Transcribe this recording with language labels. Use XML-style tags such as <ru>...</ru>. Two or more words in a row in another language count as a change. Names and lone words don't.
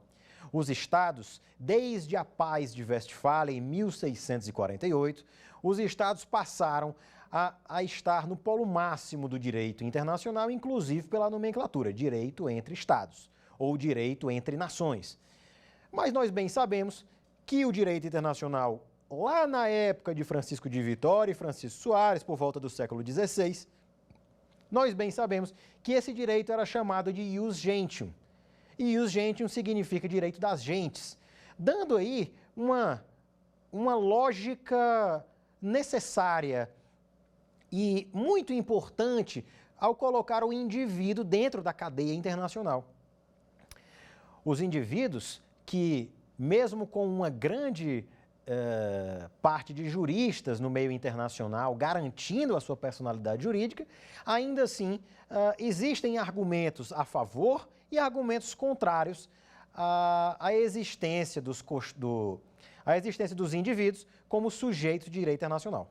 <pt>Os Estados, desde a Paz de Westfália, em 1648, os Estados passaram a estar no polo máximo do direito internacional, inclusive pela nomenclatura, direito entre Estados, ou direito entre nações. Mas nós bem sabemos que o direito internacional, lá na época de Francisco de Vitória e Francisco Soares, por volta do século XVI, nós bem sabemos que esse direito era chamado de</pt> <la>ius gentium.</la> <pt>E</pt> <la>ius gentium</la> <pt>significa direito das gentes, dando aí uma lógica necessária e muito importante ao colocar o indivíduo dentro da cadeia internacional. Os indivíduos que, mesmo com uma grande parte de juristas no meio internacional garantindo a sua personalidade jurídica, ainda assim existem argumentos a favor e argumentos contrários à existência dos indivíduos como sujeitos de direito internacional.</pt>